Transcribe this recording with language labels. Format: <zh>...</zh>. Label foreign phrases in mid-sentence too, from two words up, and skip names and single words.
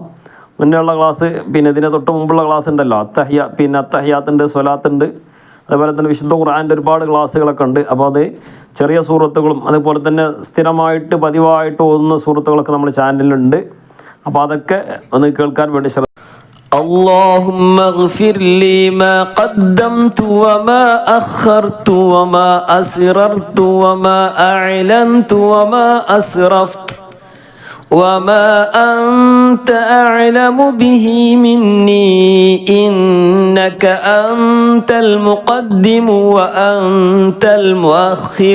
<ml>മുന്നേയുള്ള ക്ലാസ് ഇതിന് തൊട്ട് മുമ്പുള്ള ക്ലാസ് ഉണ്ടല്ലോ, അത്തഹിയാത്തുണ്ട്, സ്വലാത്തുണ്ട്, അതുപോലെ തന്നെ വിശുദ്ധ ഖുർആൻ്റെ ഒരുപാട് ക്ലാസ്സുകളൊക്കെ ഉണ്ട്. അപ്പോൾ അത് ചെറിയ സൂറത്തുകളും അതുപോലെ തന്നെ സ്ഥിരമായിട്ട് പതിവായിട്ട് ഓതുന്ന സൂറത്തുകളൊക്കെ നമ്മുടെ ചാനലിലുണ്ട്. അപ്പോൾ അതൊക്കെ ഒന്ന് കേൾക്കാൻ വേണ്ടി</ml> <ar>اللهم اغفر لي ما قدمت وما أخرت وما أسررت وما أعلنت وما أسرفت وما أنت أعلم به مني إنك أنت المقدم وأنت المؤخر</ar>